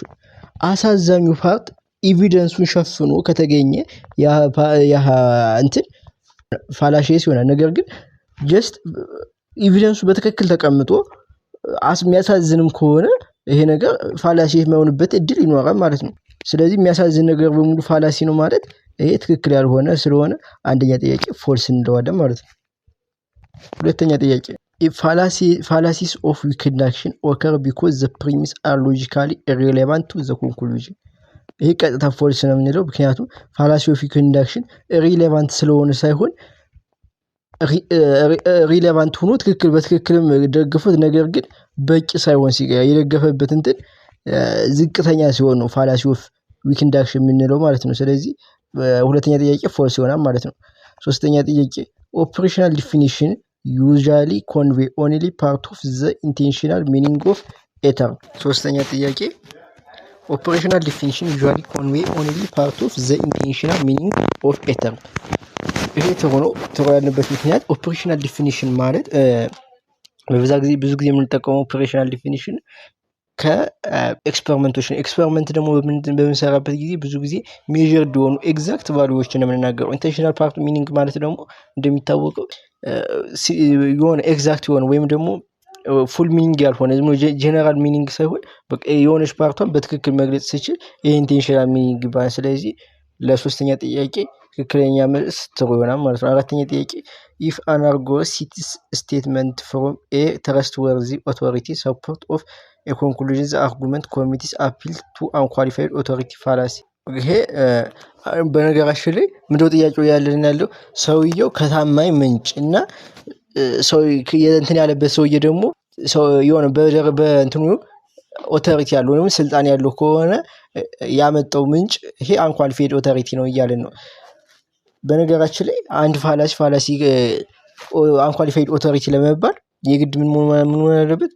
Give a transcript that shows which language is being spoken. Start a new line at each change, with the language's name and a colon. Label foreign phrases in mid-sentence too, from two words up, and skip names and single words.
Amharic: አሳዛኙ ፓርት ኤቪደንሱን ሸፍኖ ከተገኘ ያ እንትን ፋላሺየስ ይሆናል። ነገር ግን ጀስት ኤቪደንሱ በትክክል ተቀምጦ የሚያሳዝንም ከሆነ ይሄ ነገር ፋላሺየስ የማይሆንበት እድል ይኖራል ማለት ነው። ስለዚህ የሚያሳዝን ነገር በሙሉ ፋላሲ ነው ማለት ይሄ ትክክል ያልሆነ ስለሆነ አንደኛ ጥያቄ ፎልስ እንለዋለን ማለት ነው። ሁለተኛ ጥያቄ
English: fallacies of weak induction occur because the premises are logically irrelevant to the conclusion.
Amharic: ይሄ ቀጥታ ፎልስ ነው የምንለው ምክንያቱም
English: fallacy of weak induction irrelevant
Amharic: ስለሆነ ሳይሆን ሪሌቫንት ሆኖ በትክክልም ደግፉት ነገር ግን በቂ ሳይሆን ሲቀር የደገፈበት እንትን ዝቅተኛ ሲሆን ነው
English: fallacy of weak induction
Amharic: የምንለው ማለት ነው። ስለዚህ ሁለተኛ ጥያቄ ፎልስ ይሆናል ማለት ነው። ሶስተኛ ጥያቄ
English: operational definition usually convey only part of the intentional meaning of a term.
Amharic: ሶስተኛ ጥያቄ
English: operational definition usually convey only part of the intentional meaning of a term.
Amharic: ይሄ ተወያለበት ምክንያት
English: operational definition
Amharic: ማለት ብዙ ጊዜ የምንጠቀመው
English: operational definition
Amharic: ከኤክስፐሪመንቶች ነው። ኤክስፐሪመንት ደግሞ በምንሰራበት ጊዜ ብዙ ጊዜ ሜዠርድ የሆኑ ኤግዛክት ቫልዩዎችን ነው የምንናገረው።
English: intentional part meaning
Amharic: ማለት ደግሞ እንደሚታወቀው የሆነ ኤግዛክት የሆነ ወይም ደግሞ
English: full meaning
Amharic: ያልሆነ
English: general meaning
Amharic: ሳይሆን በቃ የሆነች ፓርቷን በትክክል መግለጽ ሲችል ይሄ
English: intentional meaning
Amharic: ይባላል። ስለዚህ ለሶስተኛ ጥያቄ ትክክለኛ መልስ ትሩ ይሆናል ማለት ነው። አራተኛ ጥያቄ
English: if an argument cites statement from a trustworthy authority support of a conclusion the argument committees appeal to unqualified authority fallacy.
Amharic: ይሄ በነገራችን ላይ ምንድነው ጥያቄው ያለው ሰውየው ከታማኝ ምንጭ እና ሰው እንትን ያለበት ሰውዬ ደግሞ ሰው የሆነ በእንትኑ ኦቶሪቲ ያለው ወይም ስልጣን ያለው ከሆነ ያመጣው ምንጭ ይሄ
English: unqualified authority
Amharic: ነው እያለን ነው። በነገራችን ላይ አንድ ፋላሲ
English: unqualified authority
Amharic: ለመባል የግድ ምን መሆን አለበት?